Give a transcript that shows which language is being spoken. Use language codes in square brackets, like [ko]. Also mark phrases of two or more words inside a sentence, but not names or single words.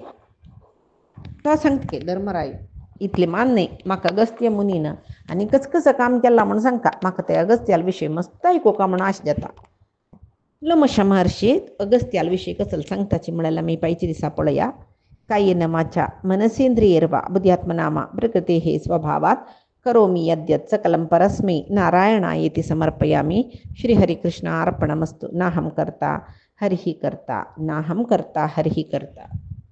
[kok] तो सांगता धर्मराय इतलें मान न्ही म्हाका अगस्त्य मुनीन आनी कसं काम केलां म्हूण सांगता म्हाका ते अगस्त्याल विशय मस्त आयकुका म्हूण आश जाता लोमश महर्षी अगस्त्याल विशय कसलो सांगताची म्हळ्यार आमी पायचे दिसा पळया [sa] कायेन वाचा मनसेंद्रियैर्वा बुद्ध्यात्मनामा प्रकृतेः स्वभावात् करोमि यद्यत् सकलं परस्मै नारायणायेति समर्पयामि. श्रीहरिकृष्णार्पणमस्तु. नाहं कर्ता हरिः कर्ता, नाहं कर्ता हरिः कर्ता.